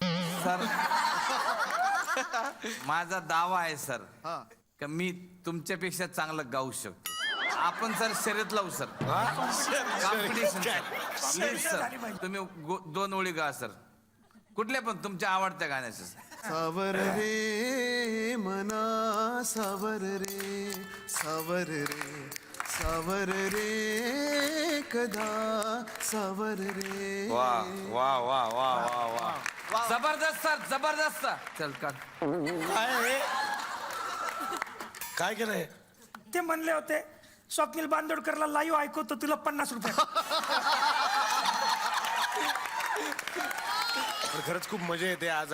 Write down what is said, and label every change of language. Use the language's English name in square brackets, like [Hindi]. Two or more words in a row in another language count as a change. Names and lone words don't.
[Marathi] सर माझा दावा आहे सर का मी तुमच्यापेक्षा चांगलं गाऊ शकतो. आपण सर शर्यत लावू सर. कॉम्पिटिशन सर. तुम्ही 2 ओळी गा सर, कुठल्या पण तुमच्या आवडत्या गाण्याचं. सावर रे मना सावर रे सावर रे सावर रे कदा सावर रे. वा वा वा वा वा वा, जबरदस्त सर, जबरदस्त. चल काढ. काय केलंय? ते म्हणले होते स्वप्नील बांदोडकरला लाईव्ह ऐकवतो तुला 50 रुपये. खरंच खूप मजा येते आज.